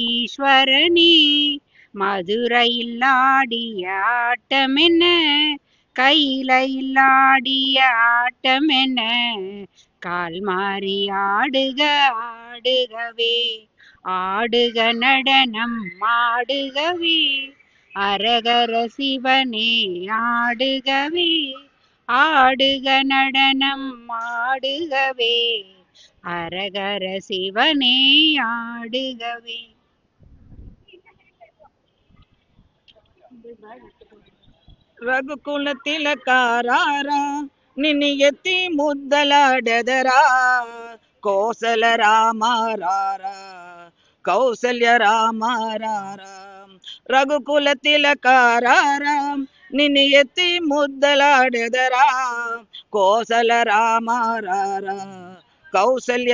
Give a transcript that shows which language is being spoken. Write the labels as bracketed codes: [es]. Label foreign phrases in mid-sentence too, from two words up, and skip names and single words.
[ta] ஈஸ்வரனே மதுரையில் ஆடிய ஆட்டமென்ன கையிலையில் ஆடிய ஆட்டமென கால் மாறி ஆடுக ஆடுகவே ஆடுக நடனம் ஆடுகவே அரகர சிவனே ஆடுகவே ஆடுக நடனம் ஆடுகவே அரகர சிவனே ஆடுகவே. [te] రఘుకుల తిలకారారా నిన్ను ఎత్తి ముద్దలాడెదరా కోసల రామారారా కౌసల్య రామారారా రఘుకుల తిలకారారా నిన్ను ఎత్తి ముద్దలాడెదరా కోసల రామారారా కౌసల్య